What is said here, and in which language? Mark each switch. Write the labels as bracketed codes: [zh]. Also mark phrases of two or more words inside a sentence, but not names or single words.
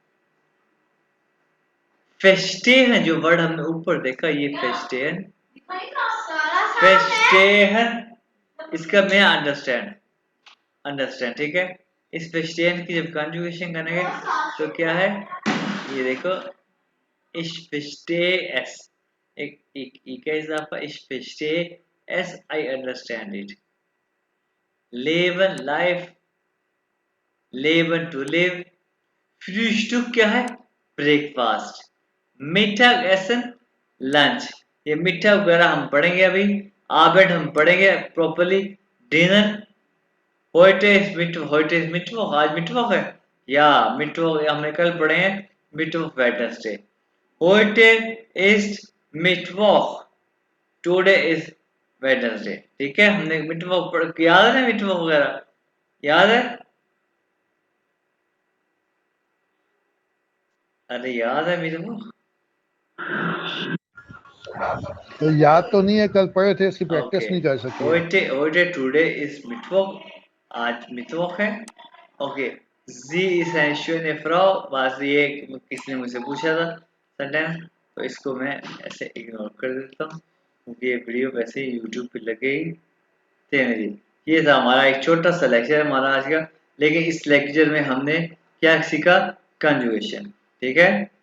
[hi] फेस्टेहन जो वर्ड हमने ऊपर देखा, ये फेस्टेहन, फेस्टेहन, इसका मैं [en] understand, understand, [hi] ठीक है। इस फेस्टेहन की जब कंजुगेशन करेंगे तो क्या है, ये देखो, [de] ich verstehe es, ich [hi] का इजाफा, [de] ich verstehe es, [en] I understand it। [de] leben life, leben [en] to live। [hi] फ्रühstück क्या है, ब्रेकफास्ट। Mittagessen लंच, ये मीठा वगैरह हम पढ़ेंगे अभी। आबेड हम पढ़ेंगे प्रॉपरली, डिनर। [de] heute ist Mittwoch, heute ist Mittwoch, [hi] आज मिटवॉक है, या मिटवॉक हमने कल पढ़े हैं, मिटवॉक वेडनेसडे। [de] heute ist Mittwoch, [en] today is Wednesday, [hi] ठीक है, हमने मिटवॉक पढ़, याद है ना मिटवॉक वगैरह, याद है? अरे याद है मिटवॉक? तो याद तो नहीं है, कल पढ़े थे, इसकी प्रैक्टिस ओके, नहीं कर सके। [en] heute today is Mittwoch, [hi] आज मिटवॉक है। ओके, [de] sie ist eine schöne Frau, [hi] बस ये किसने मुझसे पूछा था सेंटेंस, तो इसको मैं ऐसे इग्नोर कर देता हूँ, क्योंकि ये वीडियो वैसे ही यूट्यूब पे लगेगी। जी, ये था हमारा एक छोटा सा लेक्चर हमारा आज का, लेकिन इस लेक्चर में हमने क्या सीखा, कंजुगेशन, ठीक है।